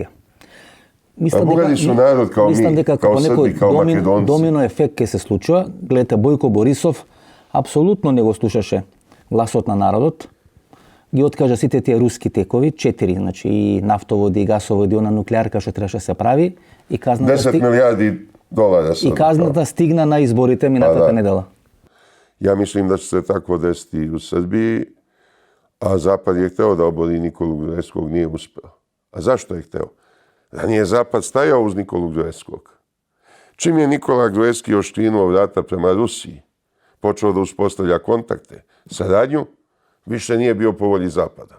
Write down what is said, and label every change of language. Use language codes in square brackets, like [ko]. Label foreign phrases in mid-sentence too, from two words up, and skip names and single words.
[sr] Бугари су народ као ми, као Срби, као Македонци. [mk] Домино ефект ке се случува. Гледате, Бојко Борисов апсолутно не го слушаше гласот на народот. Ги откажа сите тие руски текови, 4, значи и нафтоводи, и гасоводи, она нуклеарка што требаше се прави, I kazната [sr] 10 milijardi dolara. [mk] I kazната стигна на изборите минатата недела. [sr] Ja mislim da će se tako desiti i u Srbiji, a Zapad je hteo da obori Nikolu Gruevskog, nije uspeo. A zašto je hteo? Ranije je Zapad stajao uz Nikolu Gruevskog. Čim je Nikola Gruevski oštrinuo vrata prema Rusiji, počeo da uspostavlja kontakte, saradnju, više nije bio po volji Zapada.